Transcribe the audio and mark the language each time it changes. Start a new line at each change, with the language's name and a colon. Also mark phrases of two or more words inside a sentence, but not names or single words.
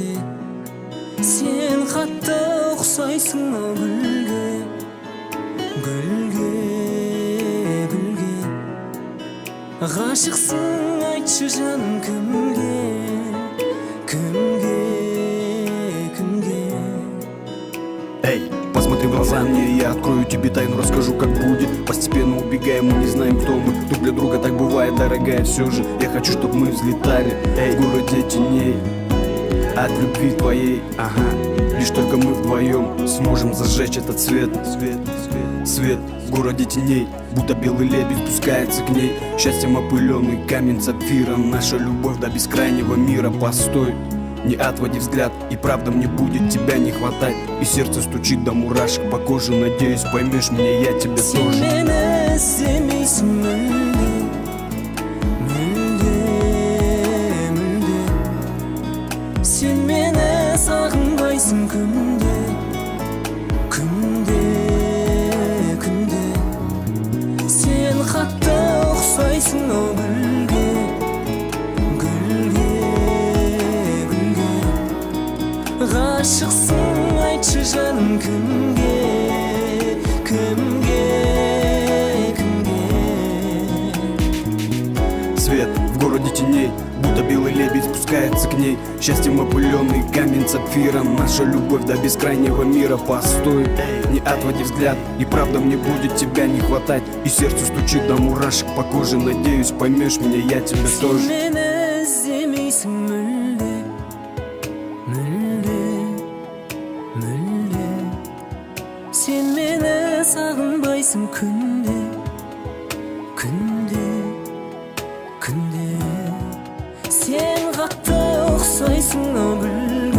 Kazakh: Сен қатты ұқсайсың ау гүлге, гүлге, гүлге. Ғашықсың, айтшы жаным кімге, кімге, кімге.
Russian: Эй, посмотри в глаза мне, я открою тебе тайну, расскажу, как будет. Постепенно убегаем, мы не знаем, кто мы. Друг для друга так бывает, дорогая, все же я хочу, чтобы мы взлетали, эй, в городе теней, от любви твоей, ага. Лишь только мы вдвоем сможем зажечь этот свет, свет, свет, свет. В городе теней, будто белый лебедь спускается к ней. Счастьем опыленный камень сапфира, наша любовь до бескрайнего мира. Постой, не отводи взгляд, и правда мне будет тебя не хватать. И сердце стучит до мурашек по коже, надеюсь, поймешь меня, я тебя тоже.
Kazakh: Сен мені іздемейсің мүлде, мүлде, мүлде. Сен мені сағынбайсың күнде, күнде, күнде. Сен қатты ұқсайсың ау гүлге, гүлге, гүлге. Ғашықсың, айтшы жаным кімге, кімге, кімге.
Russian: Свет в городе теней, будто белый лебедь спускается к ней. Счастьем опыленный камень сапфира, наша любовь до бескрайнего мира. Постой, не отводи взгляд, и правда мне будет тебя не хватать. И сердце стучит до мурашек по коже, надеюсь, поймешь меня, я тебя тоже.
Kazakh: Сен мені іздемейсің мүлде, мүлде, мүлде. Сен мені сағынбайсың күнде, күнде, күнде. Сен қатты ұқсайсың ау гүлге.